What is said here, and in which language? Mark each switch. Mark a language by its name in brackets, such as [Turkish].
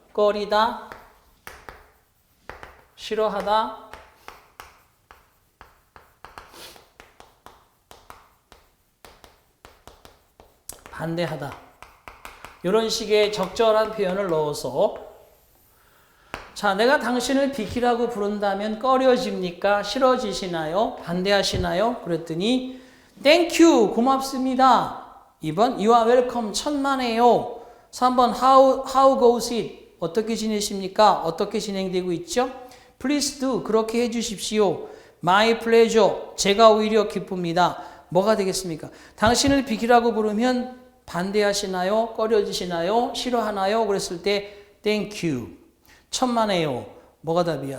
[Korean] 꺼리다, 싫어하다, 반대하다. 이런 식의 적절한 표현을 넣어서 자, 내가 당신을 비키라고 부른다면 꺼려집니까? 싫어지시나요? 반대하시나요? 그랬더니 [English] Thank you, [Korean] 고맙습니다. [English] 2번 You are welcome, [Korean] 천만에요. [English] 3번 How goes it? [Korean] 어떻게 지내십니까? 어떻게 진행되고 있죠? [English] Please do, [Korean] 그렇게 해주십시오. [English] My pleasure, [Korean] 제가 오히려 기쁩니다. 뭐가 되겠습니까? 당신을 비키라고 부르면 반대하시나요? 꺼려지시나요? 싫어하나요? 그랬을 때 [English] Thank you, [Korean] 천만에요. 뭐가 답이야?